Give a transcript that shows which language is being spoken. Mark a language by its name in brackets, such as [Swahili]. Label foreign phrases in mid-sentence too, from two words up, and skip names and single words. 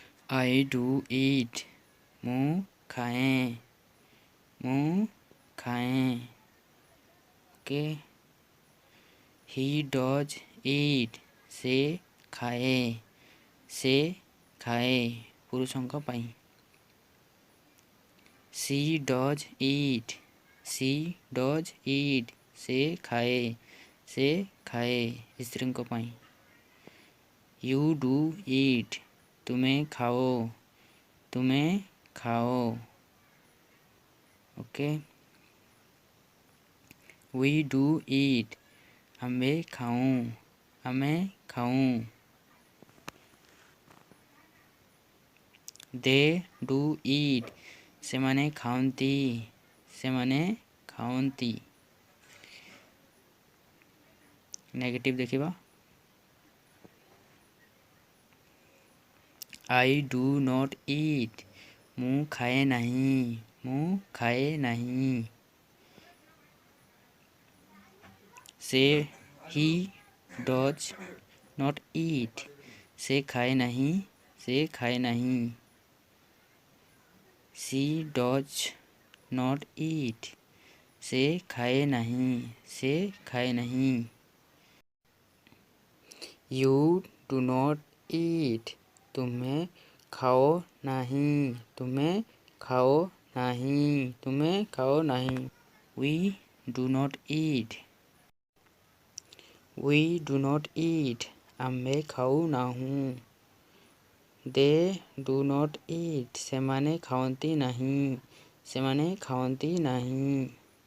[English] I do eat, [Odia] ମୁଁ ଖାଏ, ମୁଁ ଖାଏ। [English] ଓକେ। He does eat, [Odia] ସେ ଖାଏ, ସେ ଖାଏ ପୁରୁଷଙ୍କ ପାଇଁ। [English] She does eat, she does eat, [Odia] ସେ ଖାଏ, ସେ ଖାଏ ସ୍ତ୍ରୀଙ୍କ ପାଇଁ। [English] You do eat, [Odia] ତୁମେ ଖାଅ, ତୁମେ ଖାଅ। [English] ଓକେ। We do eat, [Odia] ଆମେ ଖାଉଁ, ଆମେ ଖାଉଁ। [English] They do eat, [Odia] ସେମାନେ ଖାଆନ୍ତି, ସେମାନେ ଖାଆନ୍ତି। ନେଗେଟିଭ୍ ଦେଖିବା। [English] I do not eat, [Odia] ମୁଁ ଖାଏ ନାହିଁ, ମୁଁ ଖାଏ ନାହିଁ। [English] he does not eat, [Odia] ସେ ଖାଏ ନାହିଁ, ସେ ଖାଏ ନାହିଁ। [English] She does not eat, [Odia] ସେ ଖାଏ ନାହିଁ, ସେ ଖାଏ ନାହିଁ। [English] You do not eat, [Odia] ତୁମେ ଖାଅ ନାହିଁ, ତୁମେ ଖାଅ ନାହିଁ, ତୁମେ ଖାଅ ନାହିଁ। [English] We do not eat, we do not eat, [Odia] ଆମେ ଖାଉ ନାହୁଁ। [English] They do not eat, [Odia] ସେମାନେ ଖାଆନ୍ତି ନାହିଁ, ସେମାନେ ଖାଆନ୍ତି ନାହିଁ।